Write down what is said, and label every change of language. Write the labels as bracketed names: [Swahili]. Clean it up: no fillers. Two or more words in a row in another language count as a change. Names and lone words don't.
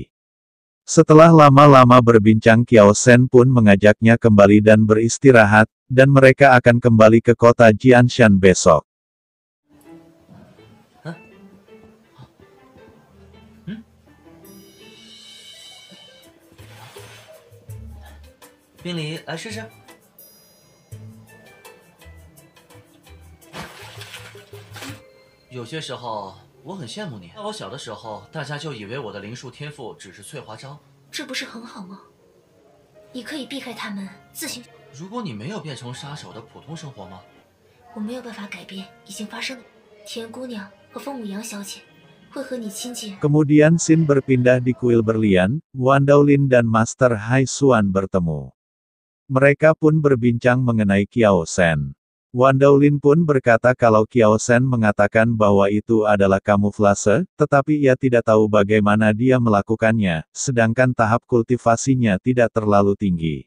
[Indonesian] Setelah lama-lama berbincang Qiao Shen pun mengajaknya kembali dan beristirahat, dan mereka akan kembali ke kota Jianshan besok. Hah? [Chinese] Bingli，来试试。有些时候我很羡慕你。在我小的时候，大家就以为我的灵术天赋只是翠华章。这不是很好吗？你可以避开他们，自行。如果你没有变成杀手的普通生活吗？我没有办法改变已经发生的。田姑娘和风舞阳小姐会和你亲近。 [Indonesian] Kemudian scene berpindah di kuil berlian. Wan Daolin dan Master Hai Xuan bertemu. Mereka pun berbincang mengenai Qiao Shen. Wan Daolin pun berkata kalau Qiao Shen mengatakan bahwa itu adalah kamuflase, tetapi ia tidak tahu bagaimana dia melakukannya, sedangkan tahap kultivasinya tidak terlalu tinggi.